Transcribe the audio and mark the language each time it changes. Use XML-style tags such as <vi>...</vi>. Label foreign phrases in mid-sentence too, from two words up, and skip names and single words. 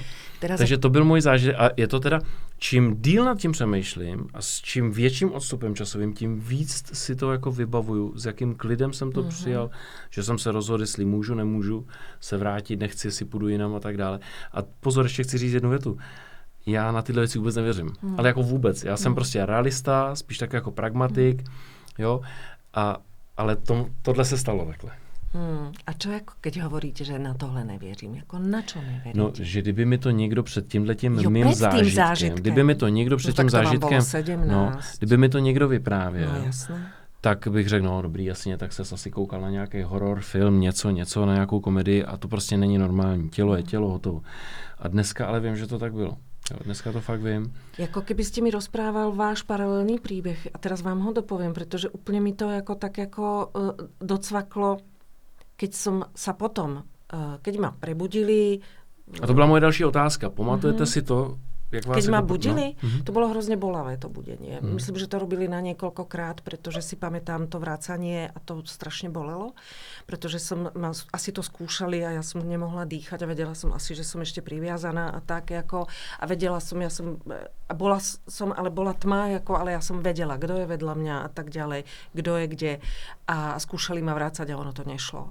<cs>Takže to byl můj zážitek a je to teda, čím díl nad tím přemýšlím a s čím větším odstupem časovým, tím víc si to jako vybavuju, s jakým klidem jsem to přijal, že jsem se rozhodl, jestli můžu, nemůžu se vrátit, nechci, si půjdu jinam a tak dále. A pozor, ještě chci říct jednu větu. Já na tyhle věci vůbec nevěřím. Ale jako vůbec. Já jsem prostě realista, spíš tak jako pragmatik, jo, ale tohle se stalo takhle.</cs> <sk>A čo ako keď hovoríte, že na</sk> <cs>tohle nevěřím? Jako na čo nevěříte? No, že kdyby mi to někdo před tímhletím mým zážitkem, kdyby mi to někdo před tím zážitkem, kdyby mi to někdo vyprávěl, tak bych řekl, no dobrý, jasně, tak se asi koukal na nějaký horor film, něco, na nějakou komedii a to prostě není normální. Tělo je tělo, hotovo. A dneska ale vím, že to tak bylo. Jo, dneska to fakt vím.</cs> <sk>Jako keby ste mi rozprával váš paralelný príbeh a teraz vám ho dopoviem, pretože úplne mi to jako tak jako docvaklo, keď som sa potom, keď ma prebudili.</sk> <cs>A to byla moje další otázka. Pamatujete si to, Jak vás</cs> <sk>Keď ma jako- budili, no. to bolo hrozne bolavé to budenie. Myslím, že to robili na niekoľkokrát, pretože si pamätám to vracanie a to strašne bolelo, pretože asi to skúšali a ja som nemohla dýchať a vedela som asi, že som ešte priviazaná a tak ako, a vedela som, ale bola tma, ako, ale ja som vedela, kto je vedľa mňa a tak ďalej, kto je kde a skúšali ma vrácať a ono to nešlo.</sk>